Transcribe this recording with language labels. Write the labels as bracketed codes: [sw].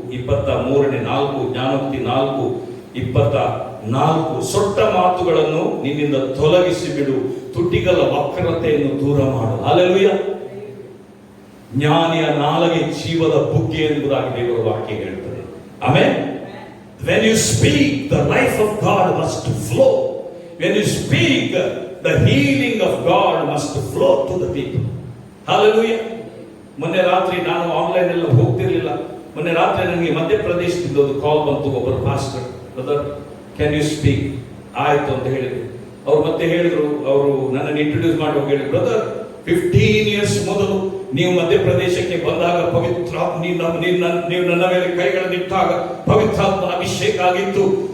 [kn] 23ನೇ 4 ಜ್ಞಾನೋಕ್ತಿ 4:24. ಸೊಟ್ಟ ಮಾತುಗಳನ್ನು ನಿನ್ನಿಂದ ತೊಲಗಿಸಿ ಬಿಡು, ತುಟಿಗಳ ವಕ್ರತೆಯನ್ನು ದೂರ ಮಾಡು. ಹಲ್ಲೆಲೂಯಾ. ಜ್ಞಾನಿಯ ನಾಲಿಗೆ ಜೀವದ ಬುಗ್ಗೆ ಎಂಬುದಾಗಿ ದೇವರ ವಾಕ್ಯ ಹೇಳ್ತದೆ. [en] Amen. When you speak, the life of God must flow. When you speak, the healing of God must flow to the people. Hallelujah. [kn] ಮೊನ್ನೆ ರಾತ್ರಿ ನಾನು ಆನ್ಲೈನ್ ಎಲ್ಲ ಹೋಗ್ತಿರ್ಲಿಲ್ಲ. ಮೊನ್ನೆ ರಾತ್ರಿ ನನಗೆ ಮಧ್ಯಪ್ರದೇಶದಿಂದ ಒಂದು ಕಾಲ್ ಬಂತು. ಒಬ್ಬರು pastor, [en] Brother can you speak? [kn] ಆಯ್ತು ಅಂತ ಹೇಳಿದ್ರು. ಅವ್ರು ಮತ್ತೆ ಹೇಳಿದ್ರು, ಅವರು ನನ್ನನ್ನು ಇಂಟ್ರೊಡ್ಯೂಸ್ ಮಾಡಿ ಹೋಗಿ ಹೇಳಿ, ಬ್ರದರ್ 15 ಇಯರ್ಸ್ ಮೊದಲು ನೀವು ಮಧ್ಯಪ್ರದೇಶಕ್ಕೆ ಬಂದಾಗ ನೀವು ನನ್ನ ಮೇಲೆ ಕೈಗಳನ್ನಿಟ್ಟಾಗ ಪವಿತ್ರಾತ್ಮನ ಅಭಿಷೇಕ ಆಗಿತ್ತು.